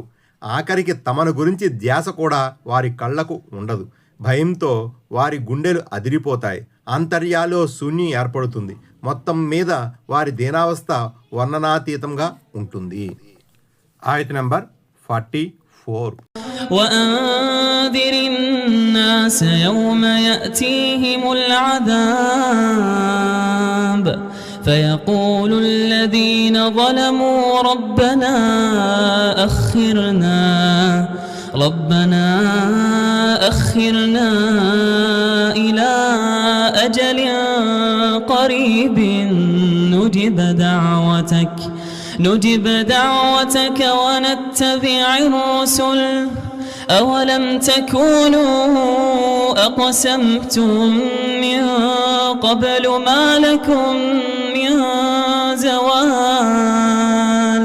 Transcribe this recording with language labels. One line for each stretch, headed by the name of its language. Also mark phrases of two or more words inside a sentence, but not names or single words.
Telugu: ఆఖరికి తమను గురించి ధ్యాస కూడా వారి కళ్ళకు ఉండదు. భయంతో వారి గుండెలు అదిరిపోతాయి. ఆంతర్యాలో శూన్యం ఏర్పడుతుంది. మొత్తం మీద వారి దీనావస్థ వర్ణనాతీతంగా ఉంటుంది. ఆయత్ నంబర్ 44.
Arabic: وأنذر الناس يوم يأتيهم العذاب فيقول الذين ظلموا ربنا أخرنا إلى أجل قريب نجب دعوتك ونتبع الرسل أولم تكونوا أقسمتم من قبل ما لكم من زوال.